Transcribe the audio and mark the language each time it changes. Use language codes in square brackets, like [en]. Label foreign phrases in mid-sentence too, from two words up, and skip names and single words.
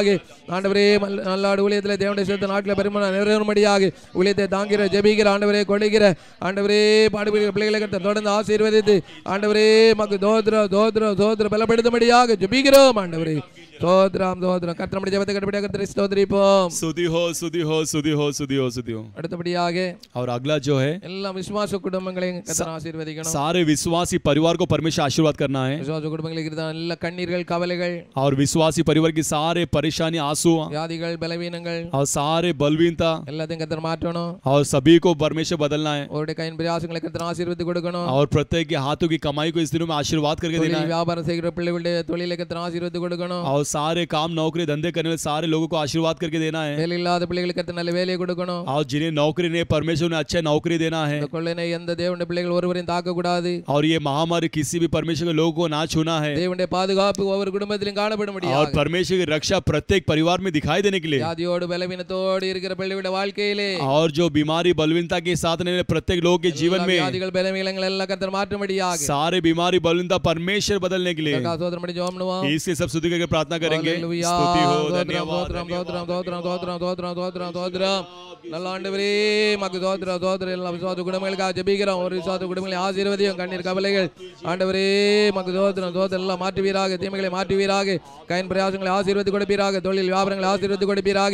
[ta] ஆண்டவரே நல்லாடு ஊழியத்தில் தேவனுடைய சித்த நாட்களில் பரிபூர்ண நிறைவேறும்படியாக ஊழியத்தை தாங்கிற ஜெபிக்கிற ஆண்டவரே கொள்ளுகிற ஆண்டவரே பாடுபடுகிற பிள்ளைகளை கர்த்தர் தொடர்ந்து ஆசீர்வதித்து ஆண்டவரே மக்கு தோத்திரம் தோத்திரம் தோத்திரம் பலப்படுத்தும்படியாக ஜெபிக்கிறோம். ஆண்டவரே தோத்திரம் தோத்திரம் கர்த்தருடைய ஜெபத்தை கட்டபடியாக கர்த்தரை ஸ்தோத்திரிப்போம். [hi] स्तुति हो स्तुति हो स्तुति हो स्तुति हो स्तुति हो. [ta] அடுத்தபடியாக [hi] और अगला जो है [ta] எல்லா விசுவாச குடும்பங்களையும் கர்த்தர் ஆசீர்வதிக்கணும். [hi] सारे विश्वासी परिवार को परमेश्वर आशीर्वाद करना है. [ta] விசுவாச குடும்பங்களுக்கு இருக்கிற எல்லா கண்ணீர்கள் கவலைகள் [hi] और विश्वासी परिवार की सारे परेशानी आंसू [ta] வியாதிகள் பலவீனங்கள் [hi] और सारे बलवीनता [ta] எல்லாத்தையும் கர்த்தர் மாற்றணும். [hi] और सभी को परमेश्वर बदलना है. [ta] அவருடைய கையின் பிரயாசங்களை கர்த்தர் ஆசீர்வதித்து கொடுக்கணும். [hi] और प्रत्येक के हाथों की कमाई को इस दिनों में आशीर्वाद करके देना है. [ta] வியாபாரம் செய்கிற பிள்ளைகளுடைய தொழிலை கர்த்தர் ஆசீர்வதித்து கொடுக்கணும். [hi] और सारे काम नौकरी धंधे करने वाले सारे लोगों को आशीर्वाद करके देना है. [ta] வேலை இல்லாத பிள்ளைகளுக்கு கர்த்தர் நல்ல வேலையை கொடுக்கணும். [hi] और जिन्हें नौकरी नहीं परमेश्वर ने अच्छा नौकरी देना है. [ta] கொள்ளைனை எந்த தேவனுடைய பிள்ளைகள் ஒருவரையும் தாக்க கூடாது. [hi] और ये महामारी किसी भी परमेश्वर के लोगों को ना छूना है. [ta] தேவனுடைய பாதுகாப்பு ஒவ்வொரு குடும்பத்திலும் காணப்படும்படியாக [hi] और परमेश्वर की रक्षा प्रत्येक परिवार में दिखाई देने के लिए. [ta] வியாதியோடு பலவீனத்தோடு இருக்கிற பிள்ளைகளுடைய வாழ்க்கையிலே [hi] और जो बीमारी बलवीनता के साथ रहने वाले प्रत्येक लोगों के जीवन में [ta] வியாதிகள் பலவீனங்கள் எல்லாம் கர்த்தர் மாற்றும்படியாக [hi] सारे बीमारी बलवीनता परमेश्वर बदलने के लिए [ta] சோதரம் பண்ணி ஜெபம் பண்ணுவோம். [hi] इसके सब स्तुति करके प्रार्थना करेंगे. स्तुति हो धन्यवाद [ta] நல்ல ஆண்டவரே மக்கு தோத்திரம் தோத்திரம் எல்லா விசுவாச குடும்பங்களுக்காக ஜெபிக்கிறோம். ஒரு விசுவாச குடும்பங்களை ஆசீர்வதியும். கண்ணீர் கவலைகள் ஆண்டவரே மக்கு தோத்திரம் தோத்திரம் எல்லாம் மாற்றுவீராக. தீமைகளை மாற்றுவீராக. கையின் பிரயாசங்களை ஆசீர்வதித்து கொடுப்பீராக. தொழில் வியாபாரங்களை ஆசீர்வதித்து கொடுப்பீராக.